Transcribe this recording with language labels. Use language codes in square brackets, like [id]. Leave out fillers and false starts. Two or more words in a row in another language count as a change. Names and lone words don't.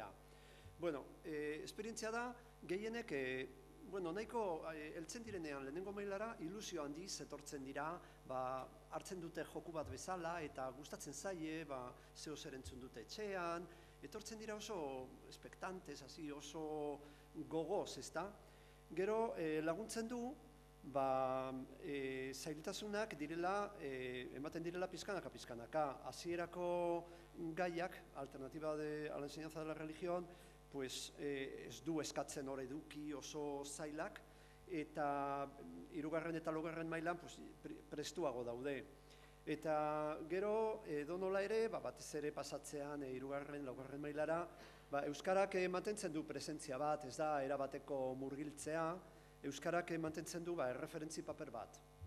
[eu] Esperientzia da, gehienek, nahiko heltzen direnean lehenengo mailara, ilusio handiz etortzen dira, hartzen dute joku bat bezala, eta gustatzen zaie, zeo zer entzun dute etxean, etortzen dira oso espektantez, oso gogoz, ezta? Gero laguntzen du, zailtasunak ematen direla pizkanaka. Hasierako gaiak, [es] alternativa a la enseñanza de la religión, [eu] ez du eskatzen hor eduki oso zailak, eta 3. eta 4. mailan prestuago daude. Eta gero, edonola ere, batez ere pasatzean 3. 4. mailara, euskarak mantentzen du presentzia bat, ez da erabateko murgiltzea, euskarak mantentzen du erreferentzi paper bat.